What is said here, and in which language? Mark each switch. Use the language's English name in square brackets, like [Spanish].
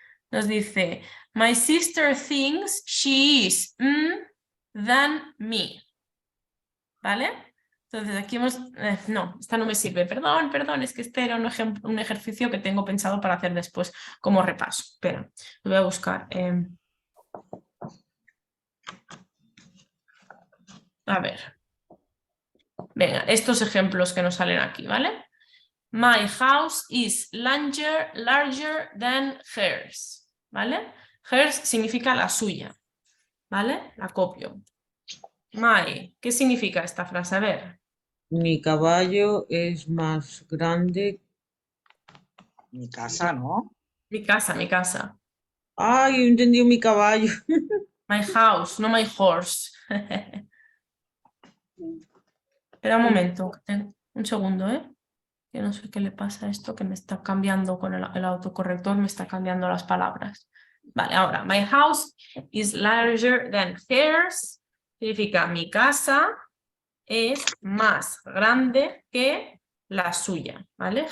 [Spanish] Nos dice, [English] my sister thinks she is than me. [Spanish] ¿Vale? Entonces aquí hemos... no, esta no me sirve. Perdón, es que este era un ejercicio que tengo pensado para hacer después como repaso. Espera, lo voy a buscar. A ver. Venga, estos ejemplos que nos salen aquí, ¿vale? [English] My house is larger than hers, ¿vale? [Spanish] Hers significa la suya, ¿vale? La copio. My, ¿qué significa esta frase? A ver. Mi caballo es más grande. Mi casa, ¿no? Mi casa. Ay, he entendido mi caballo. [English] My house, no my horse. [Spanish] Espera un momento, un segundo, ¿eh? Que no sé qué le pasa a esto, que me está cambiando con el autocorrector, me está cambiando las palabras. Vale, ahora, [English] my house is larger than hers. [Spanish] Significa mi casa es más grande que la suya, ¿vale?